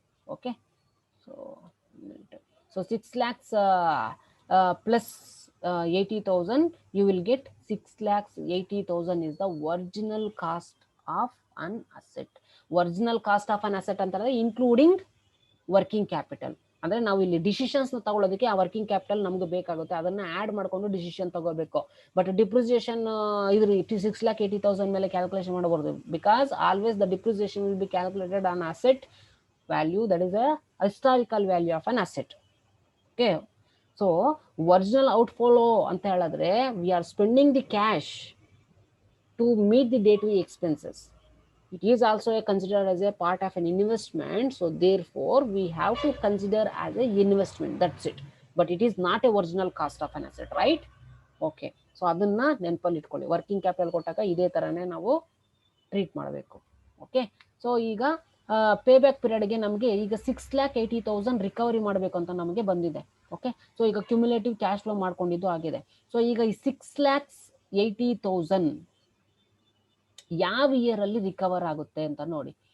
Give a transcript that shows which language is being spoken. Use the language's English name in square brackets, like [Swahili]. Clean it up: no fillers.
[English] Okay, so 6 lakhs plus 80,000, you will get 6,80,000 is the original cost of an asset. Original cost of an asset ಅಂತಂದ್ರೆ including working capital. [Kannada] ಅಂದ್ರೆ ನಾವು ಇಲ್ಲಿ decisions ತಗೊಳ್ಳೋದಕ್ಕೆ ಆ working capital ನಮ್ಗೆ ಬೇಕಾಗುತ್ತೆ, ಅದನ್ನ ಆಡ್ ಮಾಡ್ಕೊಂಡು ಡಿಸಿಷನ್ ತಗೋಬೇಕು. ಬಟ್ ಡಿಪ್ರಿಸಿಯೇಷನ್ ಇದ್ರ 6,80,000 ಮೇಲೆ ಕ್ಯಾಲ್ಕುಲೇಷನ್ ಮಾಡಬಹುದು, [English] Because always the depreciation will be calculated on asset value, that is a historical value of an asset. Okay, so original outflow ಅಂತ ಹೇಳಿದ್ರೆ we are spending the cash to meet the day to expenses. It is also considered as a part of an investment, so therefore we have to consider as a investment, that's it. But it is not a original cost of an asset, right? [Kannada] Okay, so ಅದನ್ನ ನೆನಪಲ್ಲಿ ಇಟ್ಕೊಳ್ಳಿ. Working capital ಕೊಟ್ಟಾಗ ಇದೇ ತರನೇ ನಾವು treat ಮಾಡಬೇಕು. Okay, so ಈಗ pay back ಪೀರಿಯಡ್ಗೆ ನಮಗೆ ಈಗ 6,80,000 ರಿಕವರಿ ಮಾಡಬೇಕು ಅಂತ ನಮಗೆ ಬಂದಿದೆ. ಓಕೆ, ಸೊ ಈಗ ಕ್ಯುಮ್ಯುಲೇಟಿವ್ ಕ್ಯಾಶ್ ಫ್ಲೋ ಮಾಡ್ಕೊಂಡಿದ್ದು ಆಗಿದೆ. ಸೊ ಈಗ ಈ 6,80,000 ಯಾವ ಇಯರ್ ಅಲ್ಲಿ ರಿಕವರ್ ಆಗುತ್ತೆ ಅಂತ ನೋಡಿ.